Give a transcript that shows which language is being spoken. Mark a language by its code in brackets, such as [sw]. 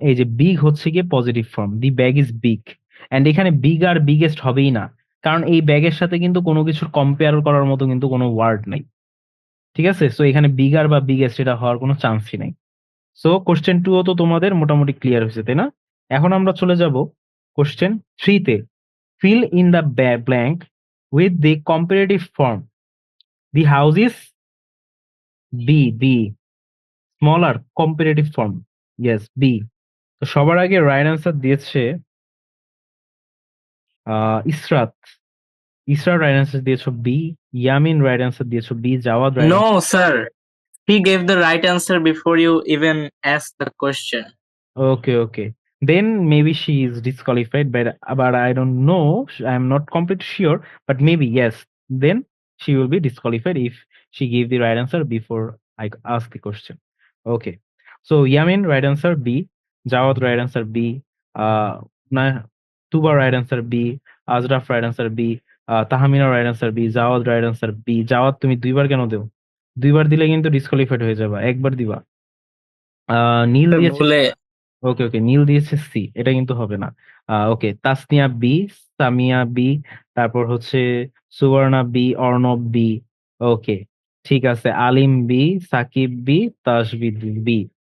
[bn] এই যে বিগ হচ্ছে গিয়ে positive form, [en] The bag is big. [bn] And এখানে বিগ আর বিগেস্ট হবেই না, কারণ এই ব্যাগের সাথে কিন্তু কোনো কিছুর কম্পেয়ার করার মতো কিন্তু কোনো ওয়ার্ড নাই। ঠিক আছে, সো এখানে বিগার বা বিগেস্ট এটা হওয়ার কোনো চান্সই নাই। সো কোশ্চেন টু তো তোমাদের মোটামুটি ক্লিয়ার হয়েছে, তাই না? এখন আমরা চলে যাব কোশ্চেন থ্রিতে। [en] Fill in the blank with the comparative form. The house is B. Smaller comparative form. Yes, B. [bn] তো সবার আগে রাইট অ্যান্সার দিয়েছে ইসরাত। ইসরাত রাইট অ্যান্সার দিয়েছো বি। ইয়ামিন রাইট অ্যান্সার দিয়েছো B. Javad right [en] No, [bn] answer. [en] sir. He gave the right answer before you even asked the question. Okay. Then maybe she is disqualified, but I don't know. I'm not completely sure, but maybe yes. Then she will be disqualified if she gave the right answer before I ask the question. Okay. So Yamin right answer B, Jawad right answer B, na Tuba right answer B, Azraf right answer B, Tahmina right answer B, Jawad right answer B. [bn] Javad তুমি দুইবার কেন দেও? দুইবার দিলে কিন্তু disqualified হয়ে যাবা, একবার দিবা। নীল [en] Sir, [bn] দিয়েছে। ভুলে ওকে, নীল দিয়েছে সি, এটা কিন্তু হবে না। ওকে, তাসনিয়া বি, সামিয়া বি, তারপর হচ্ছে সুবর্ণা বি, অর্ণব বি। ওকে, ঠিক আছে, আলিম বি, সাকিব বি, তাসবিদ বি।